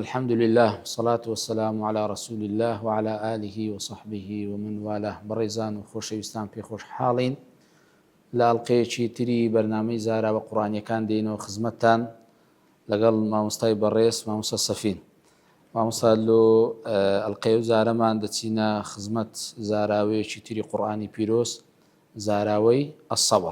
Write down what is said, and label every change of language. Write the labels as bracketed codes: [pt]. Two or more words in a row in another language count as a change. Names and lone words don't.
[ar] الحمد لله والصلاة والسلام على رسول الله وعلى آله وصحبه ومن والاه. [ckb] بريزان وخۆشەویستان پێ خۆشحاڵین لە ئەڵقەیەکی تری بەرنامەی زاراوە قورئانیەکان دێنەوە خزمەتتان لەگەڵ مامۆستای بەڕێز مامۆستا سەفین. مامۆستا لۆ ئەڵقەیە و زارەمان دەچینە خزمەت زاراوەیەکی تری قورئانی پیرۆز، زاراوەی الصبر.